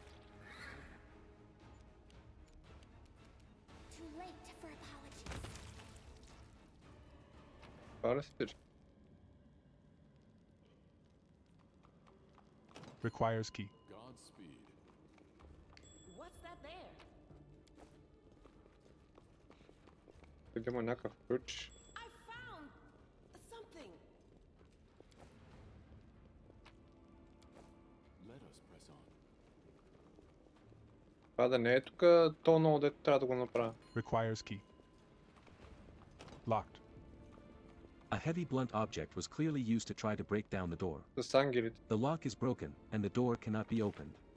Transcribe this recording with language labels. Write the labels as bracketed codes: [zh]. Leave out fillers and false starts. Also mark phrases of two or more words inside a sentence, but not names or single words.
[en] Too late for apologies. Парастир. Requires key. Godspeed. What's that there? [bg] Тук има някакъв ключ. [en] I found something. Let us press on. [bg] Това да не е тук, то много дето трябва да го направя. [en] Requires key. Locked. A heavy blunt object was clearly used to try to break down the door. [bg] С ангелите. [en] The lock is broken, and the door cannot be opened.